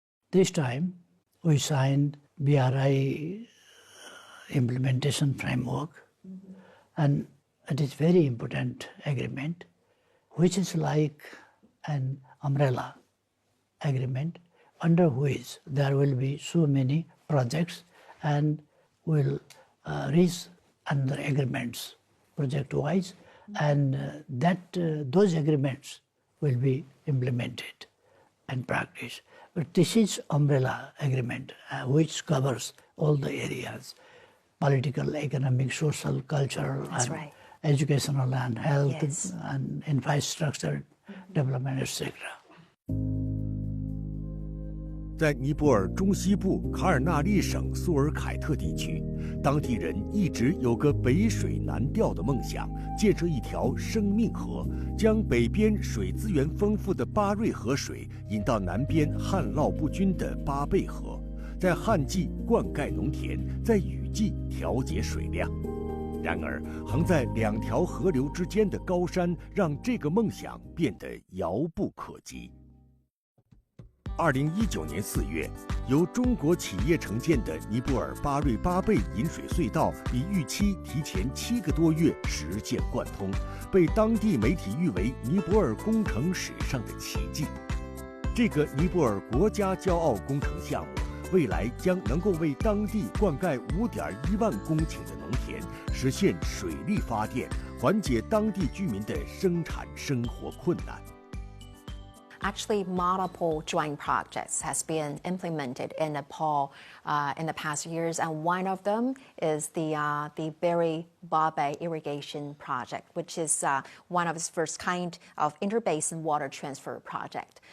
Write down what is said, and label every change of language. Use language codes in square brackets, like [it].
[en] This time, we signed BRI implementation framework, and it is very important agreement, which is like an umbrella agreement under which there will be so many projects and will reach under agreements project-wise, and those agreements will be implemented and practiced. But this is umbrella agreement which covers all the areas: political, economic, social, cultural, That's and right. educational and health, Yes. and infrastructure development, etc. [zh] 在尼泊尔中西部卡尔纳利省苏尔凯特地区，当地人一直有个北水南调的梦想，建设一条生命河，将北边水资源丰富的巴瑞河水引到南边旱涝不均的巴贝河，在旱季灌溉农田，在雨季调节水量。然而，横在两条河流之间的高山，让这个梦想变得遥不可及。 2019年4月，由中国企业承建的尼泊尔巴瑞巴贝引水隧道，比预期提前7个多月实现贯通，被当地媒体誉为尼泊尔工程史上的奇迹。这个尼泊尔国家骄傲工程项目，未来将能够为当地灌溉5.1万公顷的农田，实现水力发电，缓解当地居民的生产生活困难。 [en] Actually, multiple joint projects has been implemented in Nepal in the past years, and one of them is the Beri Babe irrigation project, which is one of its first kind of interbasin water transfer project.